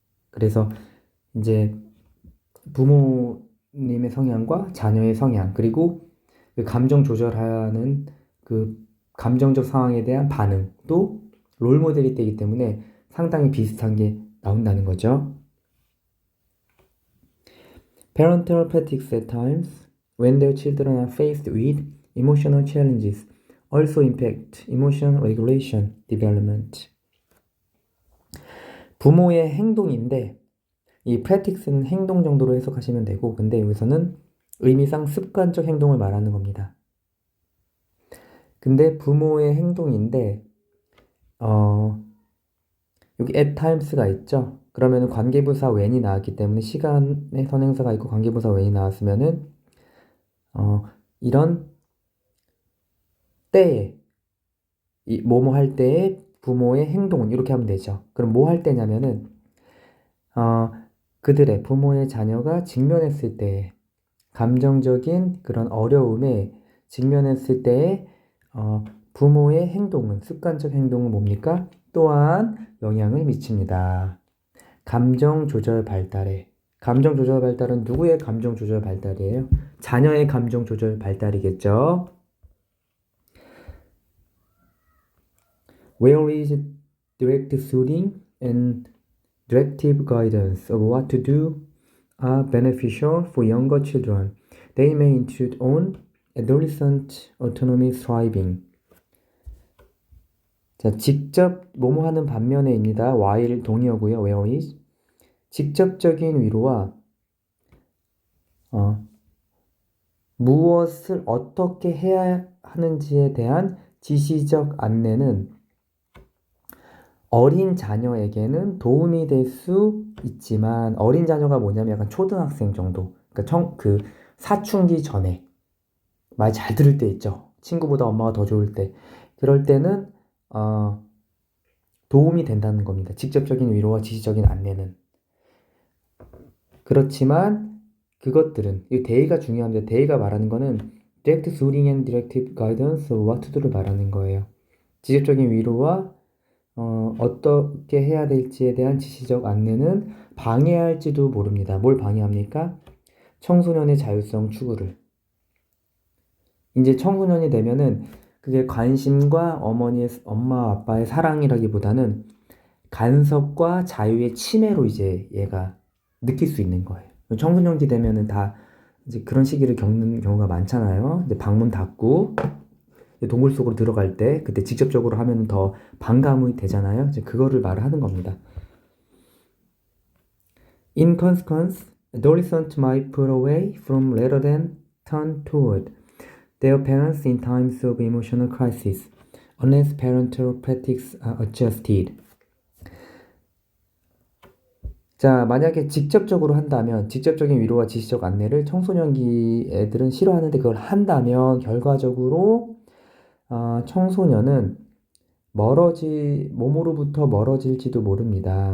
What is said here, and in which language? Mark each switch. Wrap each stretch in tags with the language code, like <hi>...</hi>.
<ko>그래서 이제 부모님의 성향과 자녀의 성향, 그리고 그 감정 조절하는 그 감정적 상황에 대한 반응도 롤모델이 되기 때문에 상당히 비슷한 게 나온다는 거죠.</ko> <en>Parental practice at times when their children are faced with emotional challenges also impact emotion regulation development.</en> <ko>부모의 행동인데 이 practice는 행동 정도로 해석하시면 되고, 근데 여기서는 의미상 습관적 행동을 말하는 겁니다. 근데 부모의 행동인데 여기 at times가 있죠. 그러면은 관계부사 when이 나왔기 때문에 시간의 선행사가 있고 관계부사 when이 나왔으면은 이런 때에 뭐뭐 할 때에 부모의 행동은 이렇게 하면 되죠. 그럼 뭐 할 때냐면은 그들의 부모의 자녀가 직면했을 때 감정적인 그런 어려움에 직면했을 때에 부모의 행동은 습관적 행동은 뭡니까? 또한 영향을 미칩니다. 감정 조절 발달에. 감정 조절 발달은 누구의 감정 조절 발달이에요? 자녀의 감정 조절 발달이겠죠.</ko> <en>Where is direct soothing and directive guidance of what to do are beneficial for younger children. They may intrude on adolescent autonomy thriving.</en> <ko>자, 직접 뭐뭐 하는 반면에입니다. while 동의어고요. where is 직접적인 위로와 무엇을 어떻게 해야 하는지에 대한 지시적 안내는 어린 자녀에게는 도움이 될 수 있지만, 어린 자녀가 뭐냐면 약간 초등학생 정도, 그러니까 사춘기 전에 말 잘 들을 때 있죠. 친구보다 엄마가 더 좋을 때, 그럴 때는 도움이 된다는 겁니다. 직접적인 위로와 지시적인 안내는. 그렇지만 그것들은, 이 대의가 중요합니다. 대의가 말하는 거는</ko> <en>direct soothing and directive guidance of what to do</en> <ko>를 말하는 거예요. 직접적인 위로와 어떻게 해야 될지에 대한 지시적 안내는 방해할지도 모릅니다. 뭘 방해합니까? 청소년의 자율성 추구를. 이제 청소년이 되면은 그게 관심과 엄마 아빠의 사랑이라기보다는 간섭과 자유의 침해로 이제 얘가 느낄 수 있는 거예요. 청소년기 되면은 다 이제 그런 시기를 겪는 경우가 많잖아요. 이제 방문 닫고 동굴 속으로 들어갈 때 그때 직접적으로 하면 더 반감이 되잖아요. 이제 그거를 말하는 겁니다.</ko> <en>In consequence, adolescents might pull away from rather than turn toward their parents in times of emotional crisis, unless parental practices are adjusted.</en> <ko>자, 만약에 직접적으로 한다면, 직접적인 위로와 지시적 안내를 청소년기 애들은 싫어하는데 그걸 한다면 결과적으로 청소년은 몸으로부터 멀어질지도 모릅니다.</ko>